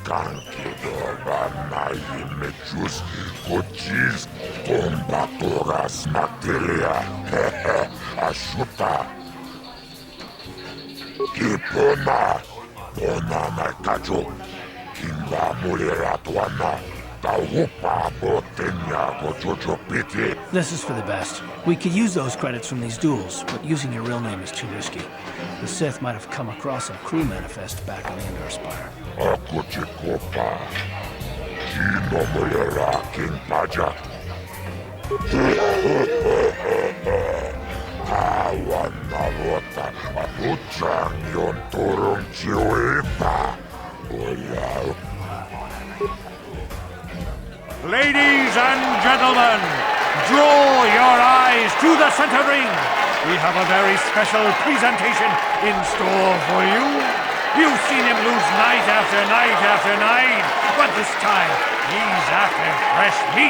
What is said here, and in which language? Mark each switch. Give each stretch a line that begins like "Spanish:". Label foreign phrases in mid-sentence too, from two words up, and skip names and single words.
English: Kankidobanayimechus Kochis Tombatoras Materia Ashuta Kipona Bona Nakajo Kimba Mulera Tuana Taupa Botenya Gojojo Piti. This is for the best. We could use those credits from these duels, but using your real name is too risky. The Sith might have come across a crew manifest back on the Endor Spire. Akuchikopa Kino Mulera King Paja Kawanarota Abuchang Yon Turung Chiwepa Oya. Ladies and gentlemen, draw your eyes to the center ring. We have a very special presentation in store for you. You've seen him lose night after night after night, but this time he's after fresh meat.